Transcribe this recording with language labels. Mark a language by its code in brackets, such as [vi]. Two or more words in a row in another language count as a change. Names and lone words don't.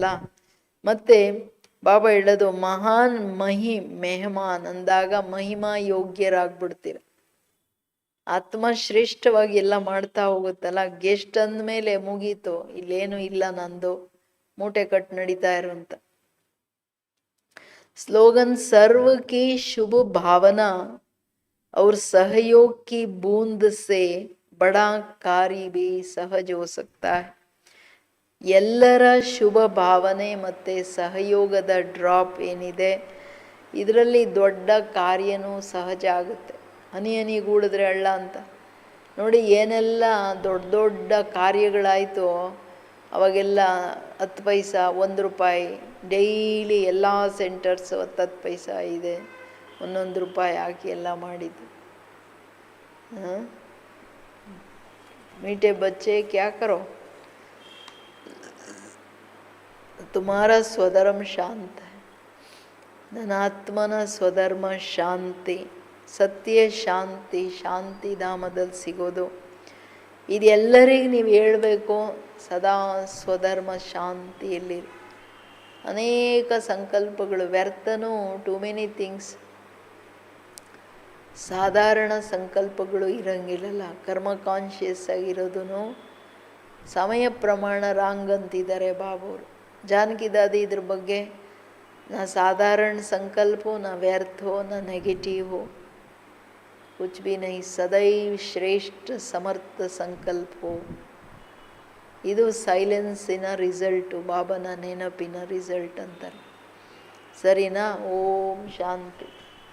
[kn] ಮತ್ತೆ ಬಾಬಾ ಹೇಳೋದು, ಮಹಾನ್ ಮೆಹಮಾನ್ ಅಂದಾಗ ಮಹಿಮಾ ಯೋಗ್ಯರಾಗ್ಬಿಡ್ತೀರ. ಆತ್ಮ ಶ್ರೇಷ್ಠವಾಗಿ ಎಲ್ಲ ಮಾಡ್ತಾ ಹೋಗುತ್ತಲ್ಲ. ಗೆಸ್ಟ್ ಅಂದ್ಮೇಲೆ ಮುಗೀತು, ಇಲ್ಲೇನು ಇಲ್ಲ, ನಂದು ಮೂಟೆ ಕಟ್ ನಡೀತಾ ಇರುವಂತ [hi] स्लोगन सर्व की शुभ भावना और सहयोग की बूंद से बड़ा कार्य भी सहज हो सकता है. [kn] ಎಲ್ಲರ ಶುಭ ಭಾವನೆ ಮತ್ತು ಸಹಯೋಗದ ಡ್ರಾಪ್ ಏನಿದೆ, ಇದರಲ್ಲಿ ದೊಡ್ಡ ಕಾರ್ಯನೂ ಸಹಜ ಆಗುತ್ತೆ. ಹನಿ ಹನಿಗೂಡಿದ್ರೆ ಹಳ್ಳ ಅಂತ ನೋಡಿ. ಏನೆಲ್ಲ ದೊಡ್ಡ ದೊಡ್ಡ ಕಾರ್ಯಗಳಾಯಿತು ಅವಾಗೆಲ್ಲ 10 ಪೈಸಾ, 1 ರೂಪಾಯಿ ಡೈಲಿ ಎಲ್ಲ ಸೆಂಟರ್ಸ್ 10 ಪೈಸಾ ಇದೆ, 1 ರೂಪಾಯಿ ಹಾಕಿ ಎಲ್ಲ ಮಾಡಿದ್ದು. [hi] मीठे बच्चे क्या करो, तुम्हारा स्वधर्म शांत है. [kn] ನನ್ನ ಆತ್ಮನ ಸ್ವಧರ್ಮ ಶಾಂತಿ, ಸತ್ಯ ಶಾಂತಿ, ಶಾಂತಿಧಾಮದಲ್ಲಿ ಸಿಗೋದು. ಇದೆಲ್ಲರಿಗೆ ನೀವು ಹೇಳಬೇಕು, ಸದಾ ಸ್ವಧರ್ಮ ಶಾಂತಿಯಲ್ಲಿರಿ. ಅನೇಕ ಸಂಕಲ್ಪಗಳು ವ್ಯರ್ಥನೂ, [en] too many things, [kn] ಸಾಧಾರಣ ಸಂಕಲ್ಪಗಳು ಇರಂಗಿಲ್ಲಲ್ಲ. ಕರ್ಮ ಕಾನ್ಷಿಯಸ್ ಆಗಿರೋದು ಸಮಯ ಪ್ರಮಾಣ ರಾಂಗ್ ಅಂತಿದ್ದಾರೆ ಬಾಬುರು. ಜಾನಕಿ ದಾದಿ ಇದ್ರ ಬಗ್ಗೆ, [hi] ना साधारण संकल्प हो, ना व्यर्थ हो, ना नेगेटिव हो, कुछ भी नहीं, सदैव श्रेष्ठ समर्थ संकल्प हो. [kn] ಇದು ಸೈಲೆನ್ಸಿನ ರಿಸಲ್ಟು, ಬಾಬನ ನೆನಪಿನ ರಿಸಲ್ಟ್ ಅಂತಾರೆ. ಸರಿನಾ? ಓಂ ಶಾಂತಿ.